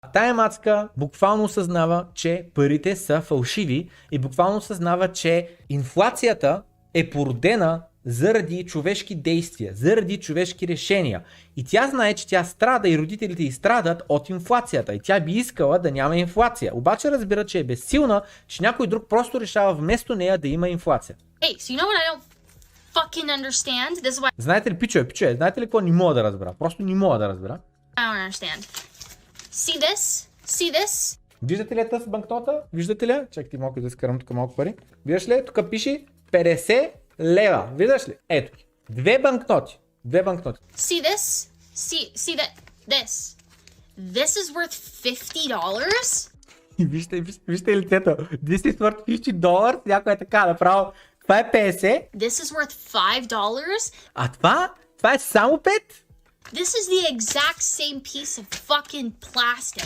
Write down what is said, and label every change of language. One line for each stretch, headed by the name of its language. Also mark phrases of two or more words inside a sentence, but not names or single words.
Bulgarian: Тая мацка буквално осъзнава, че парите са фалшиви и буквално осъзнава, че инфлацията е породена заради човешки действия, заради човешки решения. И тя знае, че тя страда и родителите й страдат от инфлацията. И тя би искала да няма инфлация. Обаче разбира, че е безсилна, че някой друг просто решава вместо нея да има инфлация.
English: Hey, so you know what I don't fucking understand? This is why
Bulgarian: Знаете ли, пичове, знаете ли какво не мога да разбера? Просто не мога да разбера.
English: I don't understand. See this? See this?
Bulgarian: Виждате ли я тази банкнота? Виждате ли? Чакайте малко да изкарам тук малко пари. Виждаш ли? Тук пише 50 лева. Виждаш ли? Ето ги. Две банкноти.
English: See this? See that? This. This is worth $50?
Bulgarian: И вижте лицето.
English: This is worth $50.
Bulgarian: Някой е така направо. Това е 50.
English: This is worth $5?
Bulgarian: А това е само 5.
English: This is the exact same piece of fucking plastic.